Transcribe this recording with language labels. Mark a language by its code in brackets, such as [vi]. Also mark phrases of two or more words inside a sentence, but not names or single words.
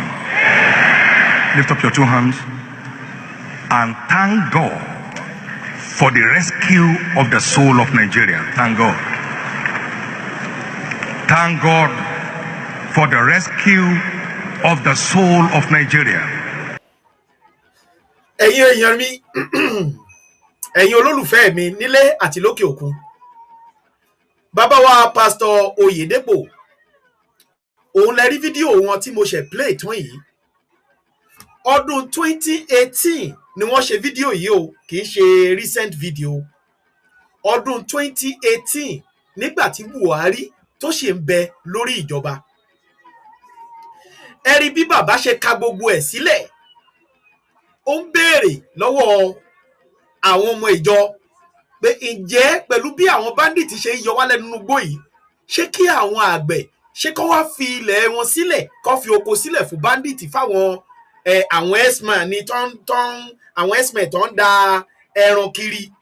[en] Lift up your two hands and thank God for the rescue of the soul of Nigeria. Thank God. Thank God for the rescue of the soul of Nigeria. [yo] Ẹ̀yin èèyàn mi, ẹ̀yin olólùfẹ́ mi nílé àti lókè òkun. Bàbá wa Pastor Oyedepo, òun lẹ rí fídíò wọn tí mo ṣe play tán yìí. Ọdún 2018 ni wọ́n ṣe fídíò yìí o, kì í ṣe [en] recent video. [yo] Ọdún 2018 nígbà tí Buhari tó ṣe ń bẹ lórí ìjọba. Ẹ rí bí bàbá ṣe ka gbogbo ẹ̀ sílẹ̀. Ó ń béèrè lọ́wọ́ àwọn ọmọ ìjọ pé ǹjẹ́ pẹ̀lú bí àwọn bandit ṣe ń yọ wá lẹ́nu igbó yìí, ṣé kí àwọn àgbẹ̀ ṣé kó wá fi ilẹ̀ wọn sílẹ̀, kó fi oko sílẹ̀ fún bandit fáwọn àwọn herdsmen ní àwọn herdsmen tó ń da ẹran kiri.